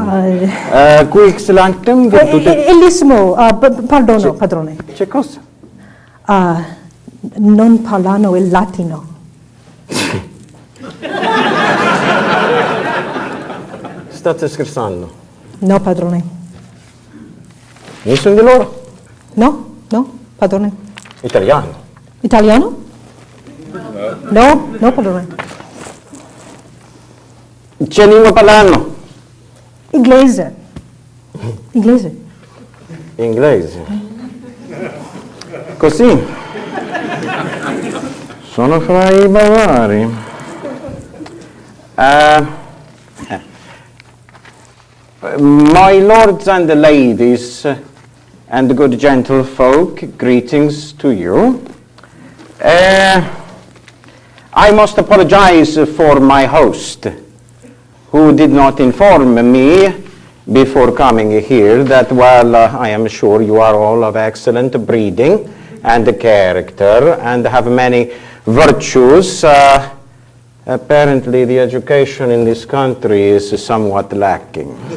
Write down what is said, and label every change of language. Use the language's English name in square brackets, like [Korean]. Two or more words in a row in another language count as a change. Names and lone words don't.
[Latin] Cui excellantem virtute... [Italian] Elissimo, perdono, padrone. Che cosa? Non parlano il latino. State scherzando? No, padrone. Nessuno di loro? No, padrone. Italiano? Italiano? No, padrone. Che lingua parlano? Inglese. Inglese. Così. Sono fra i bavari. [English] My lords and ladies and good gentlefolk, greetings to you. I must apologize for my host, who did not inform me before coming here that while I am sure you are all of excellent breeding and character and have many virtues, apparently the education in this country is somewhat lacking.